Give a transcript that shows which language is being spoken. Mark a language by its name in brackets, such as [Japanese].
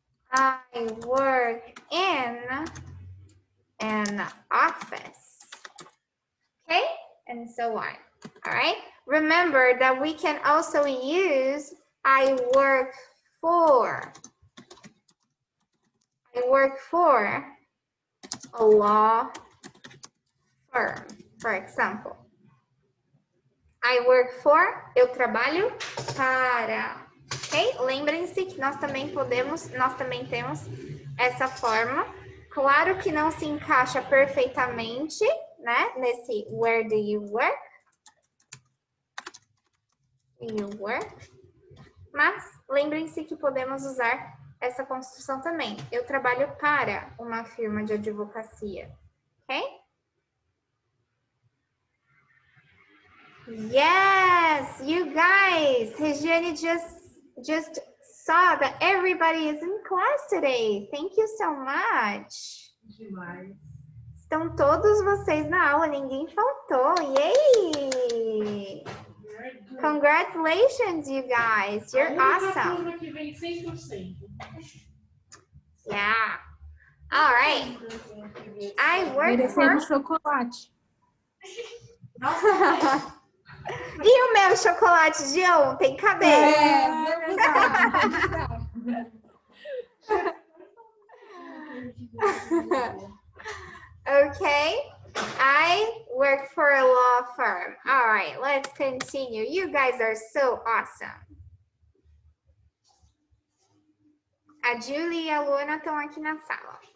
[English] I work in an office. Okay? And so on. All right? Remember that we can also use I work for. I work for a law firm, for example. I work for, [Portuguese] eu trabalho para. [English] Ok? [Portuguese] Lembrem-se que nós também temos essa forma. Claro que não se encaixa perfeitamente, né? Nesse [English] where do you work? You work. [Portuguese] Mas lembrem-se que podemos usar essa construção também. Eu trabalho para uma firma de advocacia. Ok? [English] Yes, you guys. Regiane just saw that everybody is in class today. Thank you so much. [Portuguese] Demais. Estão todos vocês na aula, ninguém faltou. [English] Yay! Congratulations, you guys. You're awesome. [Portuguese] Turma que vem 100%. [English] Yeah. All right. I work [Portuguese] Merecendo [English] for... chocolate. [Portuguese] E o meu chocolate de ontem? Cadê? Okay. [English] I work for a law firm. All right, let's continue. You guys are so awesome. [Portuguese] A Julie e a Luana estão aqui na sala.